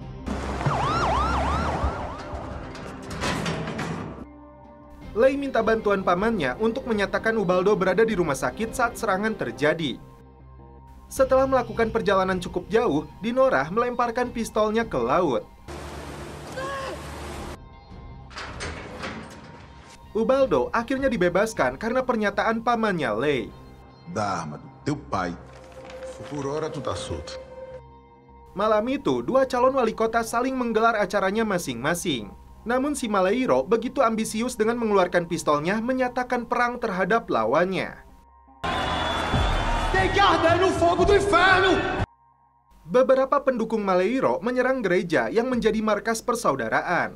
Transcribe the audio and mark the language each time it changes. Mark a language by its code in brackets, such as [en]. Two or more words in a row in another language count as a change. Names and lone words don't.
[id] Lei minta bantuan pamannya untuk menyatakan Ubaldo berada di rumah sakit saat serangan terjadi. Setelah melakukan perjalanan cukup jauh, Dinorah melemparkan pistolnya ke laut. Ubaldo akhirnya dibebaskan karena pernyataan pamannya Lei. [pt] Da arma do teu pai. Por hora tu tá solto. [id] Malam itu, dua calon wali kota saling menggelar acaranya masing-masing. Namun si Maleiro begitu ambisius dengan mengeluarkan pistolnya menyatakan perang terhadap lawannya. Beberapa pendukung Maleiro menyerang gereja yang menjadi markas persaudaraan.